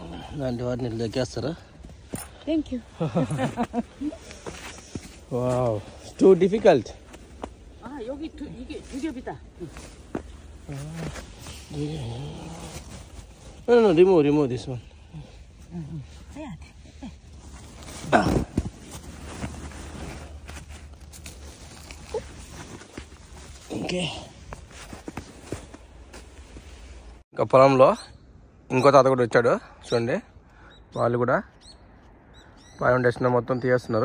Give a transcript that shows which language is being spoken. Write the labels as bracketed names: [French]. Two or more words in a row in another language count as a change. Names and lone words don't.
[Telugu] ఇలాంటి వాటిని దొక్కేస్తారా? [English] thank you. wow, too difficult. [Korean] 여기 이게 두 겹이다. [English] No, remove this one. [Korean] 빼야 돼. [English] ఓకే. [Telugu] ఇంకా పొలంలో ఇంకో తాత కూడా వచ్చాడు చూడండి. వాళ్ళు కూడా ఫౌండేషన్ మొత్తం తీస్తున్నారు.